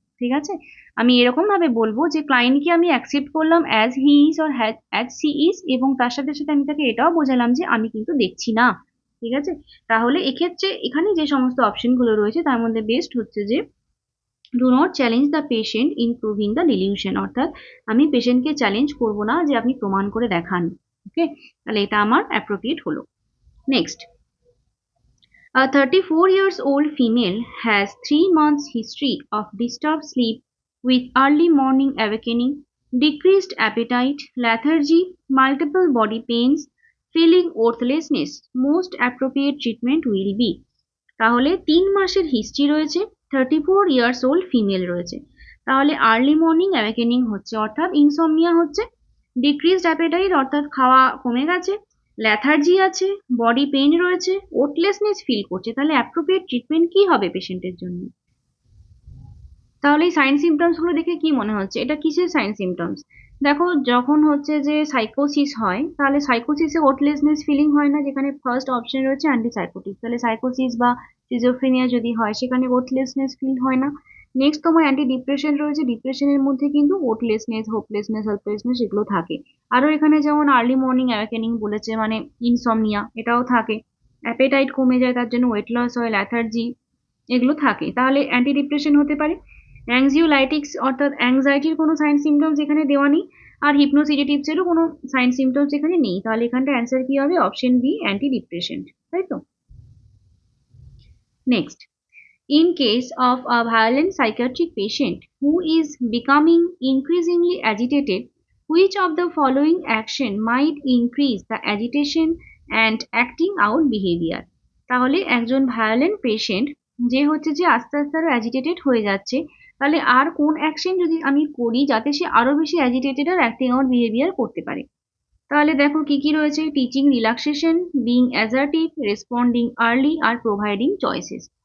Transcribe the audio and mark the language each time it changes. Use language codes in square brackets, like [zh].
[bn] ঠিক আছে, আমি এরকম ভাবে বলবো যে ক্লায়েন্টকে আমি অ্যাকসেপ্ট করলাম [en] as he is or as she is, [bn] এবং তার সাথে সাথে আমি তাকে এটাও বোঝালাম যে আমি কিন্তু দেখছি না। ঠিক আছে, তাহলে এক্ষেত্রে এখানে যে সমস্ত অপশনগুলো রয়েছে তার মধ্যে বেস্ট হচ্ছে যে [en] Do not challenge the patient in proving the delusion. [bn] অর্থাৎ আমি পেশেন্টকে চ্যালেঞ্জ করব না যে আপনি প্রমাণ করে দেখান। ওকে, তাহলে এটা আমার অ্যাপ্রোপ্রিয়েট হলো। [en] Next, a 34 years old female has 3 months history of disturbed sleep with early morning awakening, decreased appetite, lethargy, multiple body pains, feeling worthlessness. Most appropriate treatment will be। [bn] তাহলে 3 মাসের হিস্ট্রি রয়েছে, 34 ইয়ার্স ওল্ড ফিমেল রয়েছে। তাহলে early morning awakening হচ্ছে, অর্থাৎ insomnia হচ্ছে, decreased appetite অর্থাৎ খাওয়া কমে গেছে, ল্যাথার্জি আছে, বডি পেইন রয়েছে, ওটলেসনেস ফিল করছে। তাহলে অ্যাপ্রোপ্রিয়েট ট্রিটমেন্ট কি হবে পেশেন্টের জন্য? তাহলে এই সাইন সিমটমস গুলো দেখে কি মনে হচ্ছে এটা কিসের সাইন সিমটমস? দেখো, যখন হচ্ছে যে সাইকোসিস হয় তাহলে সাইকোসিসে ওটলেসনেস ফিলিং হয় না, যেখানে ফার্স্ট অপশন রয়েছে অ্যান্টিসাইকোটিক। তাহলে সাইকোসিস বা সিজোফ্রেনিয়া যদি হয় সেখানে ওটলেসনেস ফিল হয় না। নেক্সট তোমার অ্যান্টি ডিপ্রেশন রয়েছে, ডিপ্রেশনের মধ্যে কিন্তু ওটলেসনেস, হোপলেসনেস, হেল্পলেসনেস এগুলো থাকে। আরো এখানে যেমন আর্লি মর্নিং অ্যাওয়েকেনিং বলেছে, মানে ইনসমনিয়া এটাও থাকে। অ্যাপেটাইট কমে যায় তার জন্য ওয়েট লস হয়, ল্যাথার্জি এগুলো থাকে। তাহলে অ্যান্টি ডিপ্রেশন হতে পারে। অ্যাংজিওলাইটিক্স অর্থাৎ অ্যাংজাইটির কোনো সাইন সিমটমস এখানে দেওয়া নেই, আর হিপনোসিডেটিভসেরও কোনো সাইন সিমটমস এখানে নেই। তাহলে এখানটা অ্যান্সার কি হবে? Option B, anti depression. তাই তো? [en] Next, in case of a violent psychiatric patient who is becoming increasingly agitated, which of the following action might increase the agitation and acting out behavior? [bn] তাহলে একজন violent patient যে হচ্ছে যে আস্তে আস্তে আরো অ্যাজিটেটেড হয়ে যাচ্ছে, তাহলে আর কোন অ্যাকশন যদি আমি করি যাতে সে আরো বেশি অ্যাজিটেটেড আর অ্যাক্টিং আউট বিহেভিয়ার করতে পারে? তাহলে দেখো কি কি রয়েছে: teaching relaxation, being assertive, responding early, are providing choices.